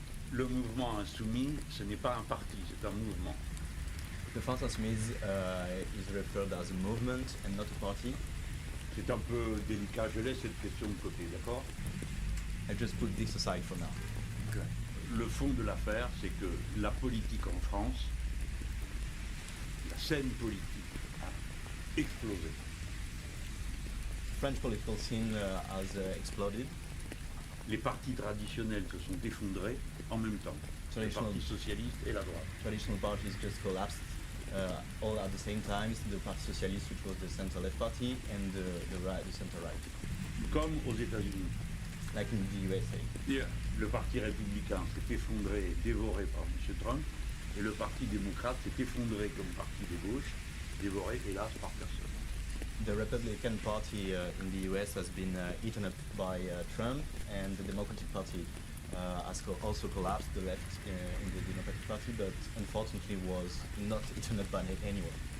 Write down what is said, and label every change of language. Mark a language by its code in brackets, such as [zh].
[fr] Le mouvement insoumis, ce n'est pas un parti, c'est un mouvement. [en] The France insoumise is referred as a movement and not a party. [fr] C'est un peu délicat, je laisse cette question de côté, d'accord? [en] I just put this aside for now. [fr] Le fond de l'affaire, c'est que la politique en France, la scène politique a explosé. [en] French political scene has exploded. [fr] Les partis traditionnels se sont effondrés en même temps. Le [en] Traditional- [fr] Parti socialiste et la droite. [en] Traditional parties just collapsed all at the same time. The Parti Socialiste, which was the center-left party, and the center-right, [fr] Comme aux États-Unis. [en] like in the USA. Yeah. [fr] Le Parti républicain s'est effondré, dévoré par M. Trump, et le Parti démocrate s'est effondré comme parti de gauche, dévoré, hélas, par personne. [en] The Republican Party in the US has been eaten up by Trump, and the Democratic Party has also collapsed, the left in the Democratic Party, but unfortunately was not eaten up by anyone.